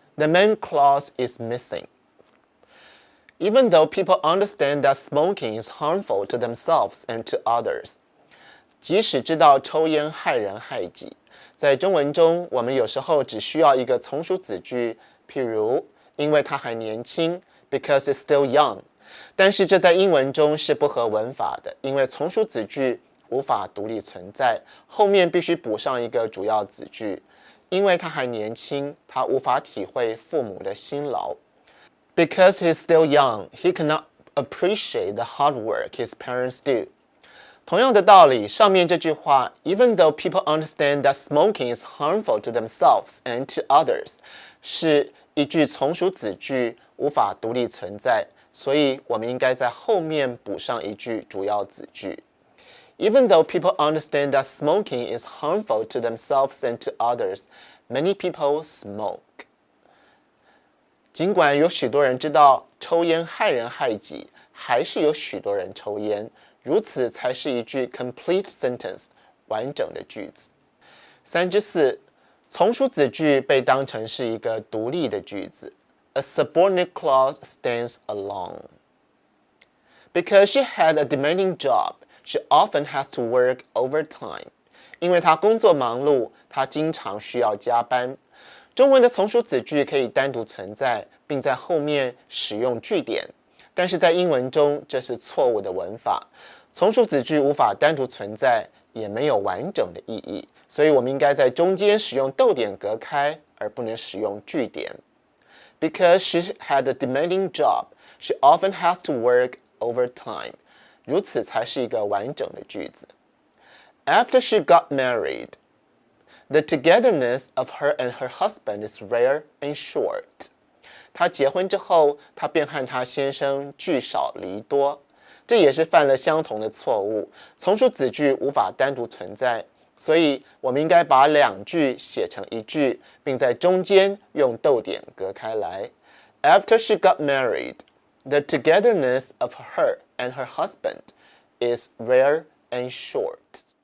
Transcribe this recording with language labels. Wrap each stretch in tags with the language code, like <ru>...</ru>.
<en>The main clause is missing. Even though people understand that smoking is harmful to themselves and to others.</en> <zh>即使知道抽烟害人害己，在中文中，我们有时候只需要一个从属子句，譬如因为他还年轻</zh> <en>because it's still young。</en> <zh>但是这在英文中是不合文法的，因为从属子句无法独立存在，后面必须补上一个主要子句。因为他还年轻，他无法体会父母的辛劳。</zh> <en>Because he's still young, he cannot appreciate the hard work his parents do.</en> <zh>同样的道理，上面这句话</zh> <en>Even though people understand that smoking is harmful to themselves and to others</en> <zh>是一句从属子句，无法独立存在，所以我们应该在后面补上一句主要子句。</zh> <en>Even though people understand that smoking is harmful to themselves and to others, many people smoke.</en> <zh>尽管有许多人知道抽烟害人害己，还是有许多人抽烟，如此才是一句</zh> <en>complete sentence</en> <zh>完整的句子。 3之4，从属子句被当成是一个独立的句子。</zh> <en>A subordinate clause stands alone. Because she had a demanding job, she often has to work overtime.</en> <zh>因为她工作忙碌，她经常需要加班。中文的从属子句可以单独存在，并在后面使用句点，但是在英文中这是错误的文法。从属子句无法单独存在，也没有完整的意义，所以我们应该在中间使用逗点隔开，而不能使用句点。</zh> <en>Because she had a demanding job, she often has to work overtime.</en> <zh>如此才是一个完整的句子。</zh> <en>After she got married, the togetherness of her and her husband is rare and short.</en> <zh>她结婚之后，她便和她先生聚少离多，这也是犯了相同的错误。从属子句无法单独存在，所以我们应该把2句写成一句，并在中间用逗点隔开来。</zh> <en>After she got married, the togetherness of her and her husband is rare and short.</en>